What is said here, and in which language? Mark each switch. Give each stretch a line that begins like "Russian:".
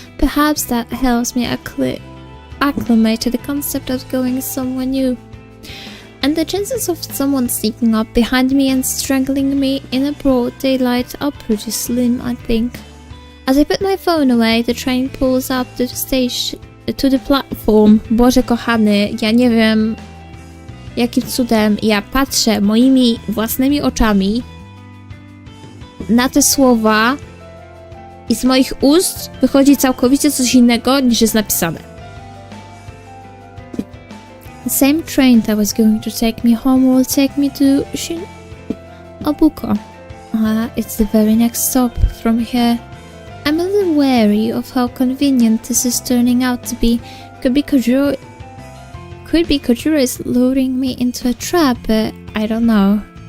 English: Perhaps that helps me acclimate to the concept of going somewhere new. And the chances of someone sneaking up behind me and strangling me in a broad daylight are pretty slim, I think. As I put my phone away, the train pulls up to the station, to the platform.
Polish: Boże kochany, ja nie wiem jakim cudem ja patrzę moimi własnymi oczami na te słowa i z moich ust wychodzi całkowicie coś innego niż jest napisane.
English: The same train that was going to take me home will take me to Obuko. It's the very next stop from here. I'm a little wary of how convenient this is turning out to be. Could be Kojiro is luring me into a trap, but I don't know.